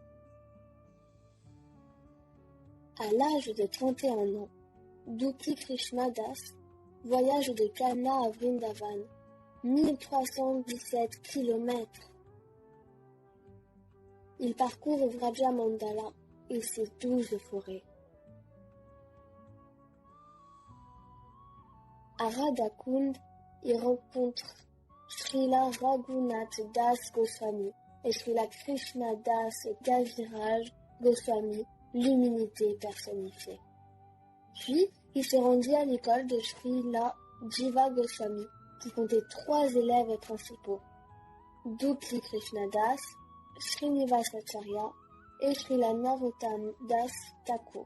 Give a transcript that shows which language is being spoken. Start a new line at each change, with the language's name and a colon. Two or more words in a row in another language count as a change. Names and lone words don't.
French: À l'âge de 31 ans, Dupi Krishnadas voyage de Kalna à Vrindavan, 1317 km. Il parcourt Vraja Mandala et ses 12 forêts. À Radhakund, il rencontre Srila Raghunath Das Goswami et Srila Krishna Das Kaviraj Goswami, l'humilité personnifiée. Puis, il se rendit à l'école de Srila Jiva Goswami, qui comptait 3 élèves principaux, Dupi Krishnadas, Srinivasacharya et Srila Narottam Das Thakur.